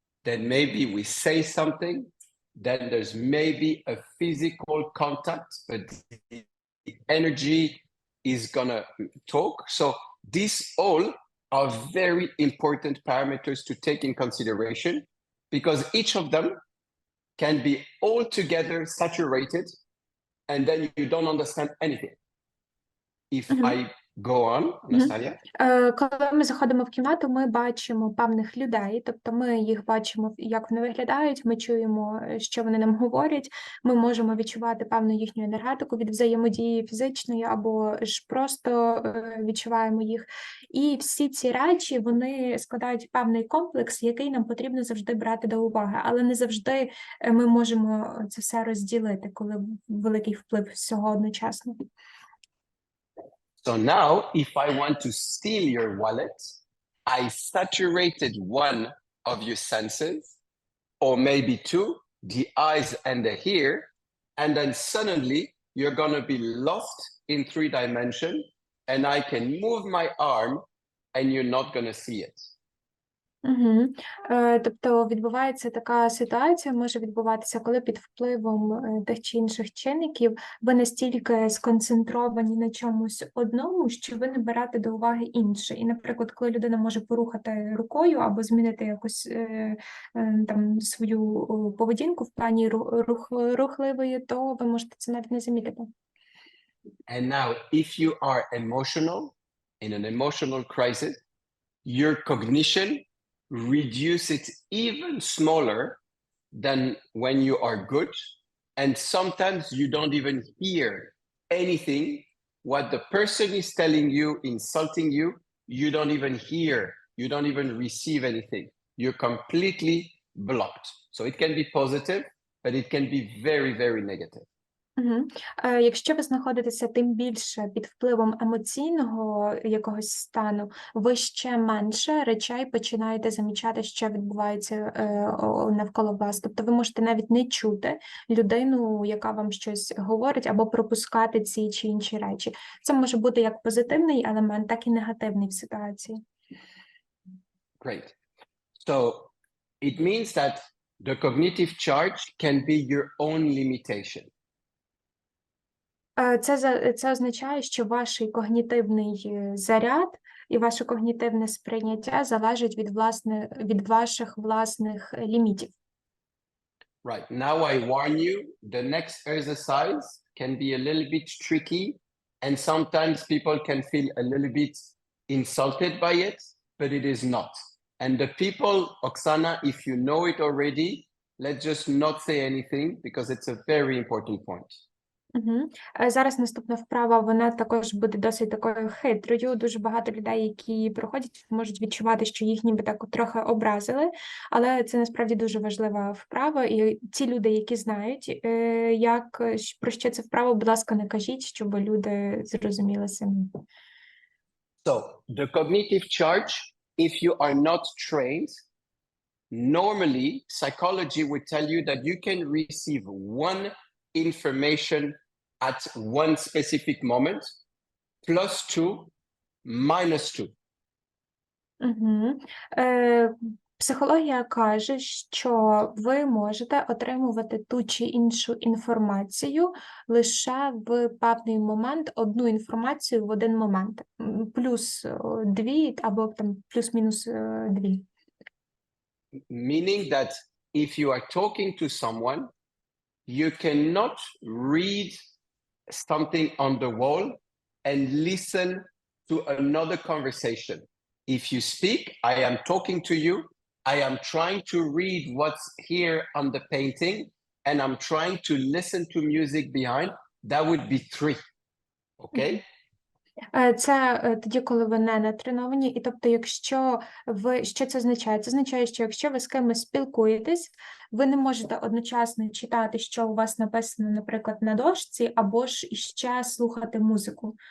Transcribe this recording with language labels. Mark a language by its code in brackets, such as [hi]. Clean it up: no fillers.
[en] Then maybe we say something. Then there's maybe a physical contact, but the energy is going to talk. So this all are very important parameters to take in consideration because each of them can be altogether saturated and then you don't understand anything. If I go on, Natalia. [uk] Коли ми заходимо в кімнату, ми бачимо певних людей, тобто ми їх бачимо, як вони виглядають, ми чуємо, що вони нам говорять, ми можемо відчувати певну їхню енергетику від взаємодії фізичної або ж просто відчуваємо їх. І всі ці речі, вони складають певний комплекс, який нам потрібно завжди брати до уваги, але не завжди ми можемо це все розділити, коли великий вплив всього одночасно. [en] So now, if I want to steal your wallet, I saturated one of your senses, or maybe two, the eyes and the ear, and then suddenly you're going to be lost in 3 dimensions, and I can move my arm, and you're not going to see it. [uk] Тобто відбувається така ситуація, може відбуватися, коли під впливом тих чи інших чинників ви настільки сконцентровані на чомусь одному, що ви не берете до уваги інше. І, наприклад, коли людина може порухати рукою або змінити якусь там свою поведінку в плані рухливої, то ви можете це навіть не замітити. [en] And now, if you are emotional, in an emotional crisis, your cognition reduce it even smaller than when you are good. And sometimes you don't even hear anything. What the person is telling you, insulting you, you don't even hear. You don't even receive anything. You're completely blocked. So it can be positive, but it can be very, very negative. [uk] Якщо ви знаходитеся тим більше під впливом емоційного якогось стану, ви ще менше речей починаєте замічати, що відбувається навколо вас. Тобто ви можете навіть не чути людину, яка вам щось говорить, або пропускати ці чи інші речі. Це може бути як позитивний елемент, так і негативний в ситуації. [en] Great. So it means that the cognitive charge can be your own limitation. [uk] Це означає, що ваш когнітивний заряд і ваше когнітивне сприйняття залежить від ваших власних лімітів. [en] Right. Now I warn you, the next exercise can be a little bit tricky, and sometimes people can feel a little bit insulted by it, but it is not. And the people, Oksana, if you know it already, let's just not say anything because it's a very important point. [uk] Зараз наступна вправа, вона також буде досить такою хитрою. Дуже багато людей, які проходять, можуть відчувати, що їх ніби так трохи образили, але це насправді дуже важлива вправа, і ті люди, які знають, про що це вправа, будь ласка, не кажіть, щоб люди зрозуміли самі. [en] So, the cognitive charge, if you are not trained, normally psychology would tell you that you can receive one information at one specific moment, +2, -2. Угу. [uk] Психологія каже, що ви можете отримувати ту чи іншу інформацію лише в певний момент, одну інформацію в один момент, плюс дві або там плюс-мінус дві. [en] Meaning that if you are talking to someone, you cannot read something on the wall and listen to another conversation. If you speak, I am talking to you, I am trying to read what's here on the painting, and I'm trying to listen to music behind. That would be 3. Okay? [uk] Це тоді, коли ви не натреновані, і тобто, якщо ви, що це означає? Це означає, що якщо ви з кимось спілкуєтесь, ви не можете одночасно читати, що у вас написано, наприклад, на дошці, або ж іще слухати музику.